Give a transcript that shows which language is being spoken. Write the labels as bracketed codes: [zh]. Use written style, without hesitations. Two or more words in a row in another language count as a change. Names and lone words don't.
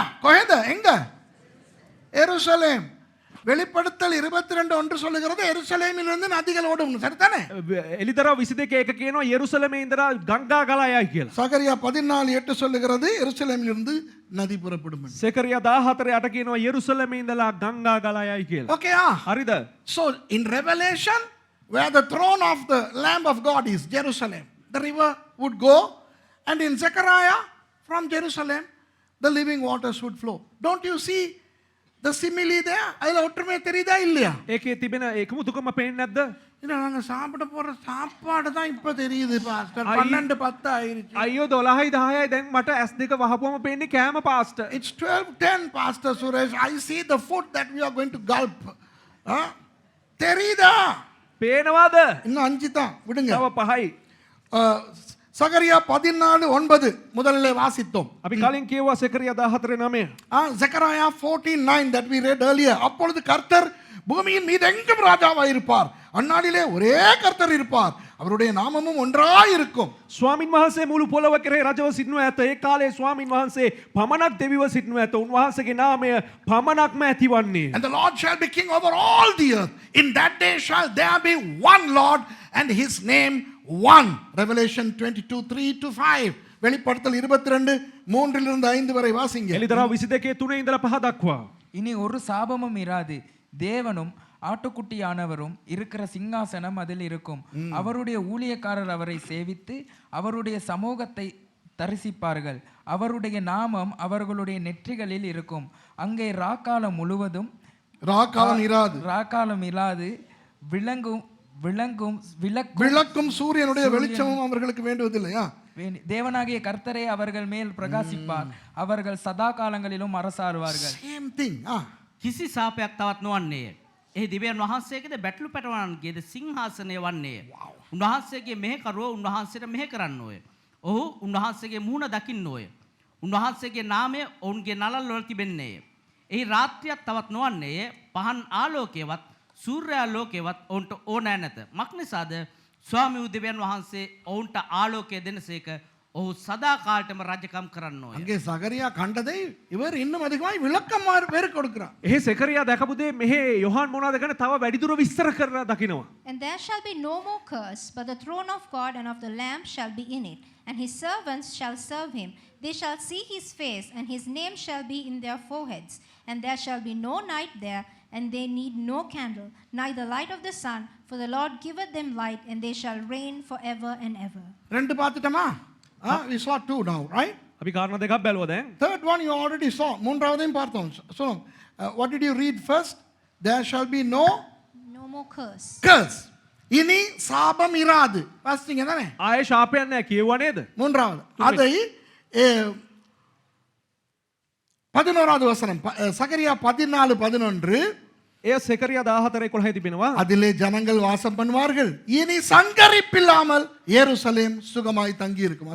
[si] කොහෙද? [ta] எங்க? எருசலேம். வெளிப்படுத்தல் 22 ஒன்று சொல்லுகிறது எருசலேமிலிருந்து நதிகள் ஓடும். சரிதானே? [si] එලිදරව් 22 එක කියනවා යෙරුසලමේ ඉඳලා ගංගා ගලා යයි කියලා. [ta] சகரியா 14:8 சொல்லுகிறது எருசலேமிலிருந்து நதி புறப்படும். [si] සෙකරියා 14:8 කියනවා යෙරුසලමේ ඉඳලා ගංගා ගලා යයි කියලා. Okay, හරිද? [en] So in Revelation, where the throne of the Lamb of God is Jerusalem, the river would go, and in Zechariah, from Jerusalem, the living waters would flow. Don't you see the simile there? [ta] அதில் ஒற்றுமை தெரியுதா இல்லையா? [si] ඒකේ තිබෙන එකමුතුකම පේන්නේ නැද්ද? [ta] இல்லை நாங்கள் சாப்பிட போகிற சாப்பாடு தான் இப்போ தெரியுது பாஸ்டர். 12:10 ஆயிருச்சு. [si] අයියෝ 12යි 10යි දැන් මට S2 වහපුවම පේන්නේ කෑම පාස්ටර්. [en] It's 12:10, Pastor Suresh. I see the food that we are going to gulp. [ta] தெரியுதா? [si] පේනවාද? [ta] இன்னும் 5 தான் விடுங்க. [si] තව 5යි. [ta] சகரியா 14:9 முதல்ல வாசித்தோம். [si] අපි කලින් කියුවා සෙකරියා 14:9. [en] Zechariah 14:9 that we read earlier. [ta] அப்பொழுது கர்த்தர் பூமியின் மீது எங்கும் ராஜாவாய் இருப்பார். அந்நாளிலே ஒரே கர்த்தர் இருப்பார். அவருடைய நாமமும் ஒன்றாய் இருக்கும். [si] ස්වාමින් වහන්සේ මුළු පොළොව කෙරේ රජව සිටිනු ඇත. ඒ කාලේ ස්වාමින් වහන්සේ පමණක් දෙවිව සිටිනු ඇත. උන්වහන්සේගේ නාමය පමණක්ම ඇතිවන්නේ. [en] And the Lord shall be king over all the earth. In that day shall there be one Lord and his name one. Revelation 22:3-5. [ta] வெளிப்படுத்தல் 22:3-5 வரை வாசிங்க. [si] එලිදරව් 22 3 ඉඳලා 5 දක්වා. [ta] இனி ஒரு சாபமும் இராது. தேவனும் ஆட்டுக்குட்டியானவரும் இருக்கிற சிங்காசனம் அதில் இருக்கும். அவருடைய ஊழியக்காரர் அவரை சேவித்து அவருடைய சமூகத்தை தரிசிப்பார்கள். அவருடைய நாமம் அவர்களுடைய நெற்றிகளில் இருக்கும். அங்கே ராக்காலம் முழுவதும் ராக்காலம் இராது. விளக்கும் சூரியனுடைய வெளிச்சமும் அவர்களுக்கு வேண்டுவதில்லையா? தேவனாகிய கர்த்தரே அவர்கள் மேல் பிரகாசிப்பார். அவர்கள் சதா காலங்களிலும் அரசாளுவார்கள். [en] Same thing. [si] කිසි සාපයක් තවත් නොවන්නේය. එහි දිව්‍යන් වහන්සේගේද බැටළු පැටවන්ගේද සිංහාසනය වන්නේය. උන්වහන්සේගේ මෙහෙකරුව උන්වහන්සේට මෙහෙ කරන්නෝය. ඔහු උන්වහන්සේගේ මුහුණ දකින්නෝය. උන්වහන්සේගේ නාමය ඔවුන්ගේ නළල් වල තිබෙන්නේය. එහි රාත්‍රියක් තවත් නොවන්නේය. පහන් ආලෝකයවත් සූර්යාලෝකයවත් ඔවුන්ට ඕනෑ නැත. මක්නිසාද ස්වාමි වූ දෙවියන් වහන්සේ ඔවුන්ට ආලෝකය දෙනසේක. ඔහු සදා කාලටම රජකම් කරන්නෝය. [ta] அங்கே சகரியா கண்டதை இவர் இன்னும் அதிகமாய் விளக்கம் வேறு கொடுக்கிறார். [si] එහි සෙකරියා දැකපු දේ මෙහි යොහන් මොනවාද ගැන තව වැඩිදුර විස්තර කරලා දකිනවා. [en] And there shall be no more curse, but the throne of God and of the Lamb shall be in it, and his servants shall serve him. They shall see his face, and his name shall be in their foreheads. And there shall be no night there, and they need no candle, neither light of the sun, for the Lord giveth them light, and they shall reign forever and ever. [ta] ரெண்டு பார்த்துட்டோமா? [en] We saw 2 now, right? [si] අපි කාරණා දෙකක් බැලුවා දැන්. [en] Third one you already saw. [ta] மூன்றாவதையும் பார்த்தோம். [en] So, what did you read first? There shall be no more curse. curse. [ta] இனி சாபம் இராது. வாசிங்க தானே? [si] ආයේ ශාපයක් නැහැ කියුවා නේද? [ta] மூன்றாவது. அதை 11வது வசனம் சகரியா 14:11. [si] එය සෙකරියා 14:11 තිබෙනවා. [ta] அதிலே ஜனங்கள் வாசம் பண்ணுவார்கள். இனி சங்கரிப்பில்லாமல் எருசலேம் சுகமாய் தங்கி இருக்கும்.